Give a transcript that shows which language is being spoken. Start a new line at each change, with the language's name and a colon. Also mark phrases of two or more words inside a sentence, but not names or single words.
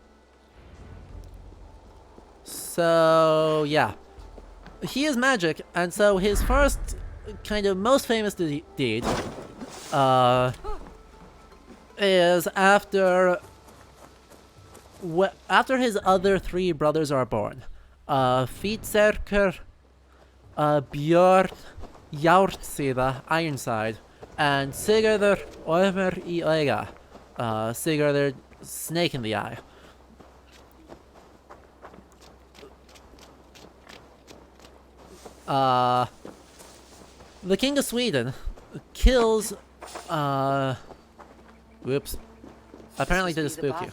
English: So, yeah. He is magic, and so his first, kind of most famous deed, is after his other 3 brothers are born. Fitserker, Björn, Járnsida, Ironside, and Sigurður Ormur í Auga, Sigurður, Snake in the Eye. The King of Sweden kills, whoops. Apparently did a spook you.